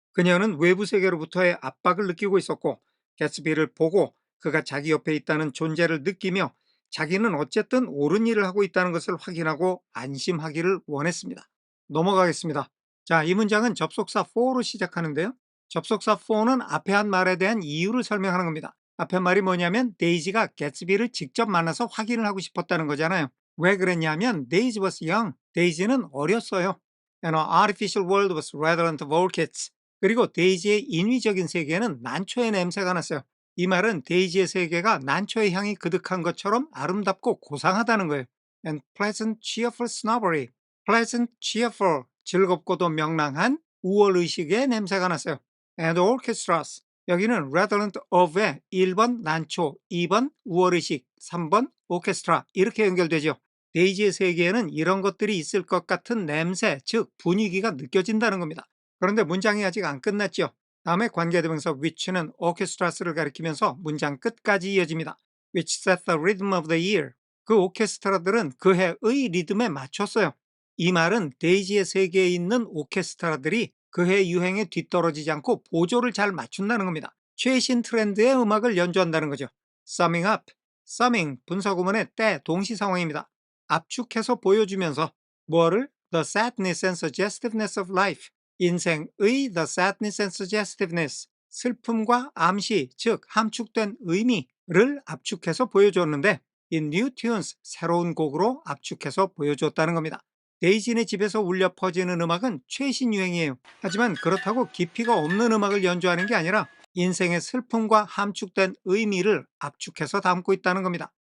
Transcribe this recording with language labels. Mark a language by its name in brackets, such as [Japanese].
[Korean] 그녀는 외부 세계로부터의 압박을 느끼고 있었고 개츠비를 보고 그가 자기 옆에 있다는 존재를 느끼며 자기는 어쨌든 옳은 일을 하고 있다는 것을 확인하고 안심하기를 원했습니다. 넘어가겠습니다. 자, 이 문장은 접속사 for로 시작하는데요. 접속사 for는 앞에 한 말에 대한 이유를 설명하는 겁니다. 앞에 말이 뭐냐면 데이지가 개츠비를 직접 만나서 확인을 하고 싶었다는 거잖아요. 왜 그랬냐면 데이지 [English] was young. [Korean] 데이지는 어렸어요. [English] And our artificial world was redolent of orchids. [Korean] 그리고 데이지의 인위적인 세계는 난초의 냄새가 났어요. 이 말은 데이지의 세계가 난초의 향이 그득한 것처럼 아름답고 고상하다는 거예요. [English] And pleasant cheerful snobbery. pleasant, cheerful, [Korean] 즐겁고도 명랑한 우월의식의 냄새가 났어요. [English] And orchestras, [Korean] 여기는 redolent of의 1번 난초, 2번 우월의식, 3번 오케스트라 이렇게 연결되죠. 데이지의 세계에는 이런 것들이 있을 것 같은 냄새, 즉 분위기가 느껴진다는 겁니다. 그런데 문장이 아직 안 끝났죠. 다음에 관계대명사 which는 orchestras를 가리키면서 문장 끝까지 이어집니다. [English] which set the rhythm of the year. [Korean] 그 오케스트라들은 그 해의 리듬에 맞췄어요. 이 말은 데이지의 세계에 있는 오케스트라들이 그 해 유행에 뒤떨어지지 않고 보조를 잘 맞춘다는 겁니다. 최신 트렌드의 음악을 연주한다는 거죠. [English] summing up, [Korean] summing 분사구문의 때 동시 상황입니다. 압축해서 보여주면서 뭐를? [English] The sadness and suggestiveness of life. [Korean] 인생의 [English] the sadness and suggestiveness. [Korean] 슬픔과 암시, 즉 함축된 의미를 압축해서 보여줬는데 [English] in new tunes, [Korean] 새로운 곡으로 압축해서 보여줬다는 겁니다. 데이지네 집에서 울려 퍼지는 음악은 최신 유행이에요. 하지만 그렇다고 깊이가 없는 음악을 연주하는 게 아니라 인생의 슬픔과 함축된 의미를 압축해서 담고 있다는 겁니다.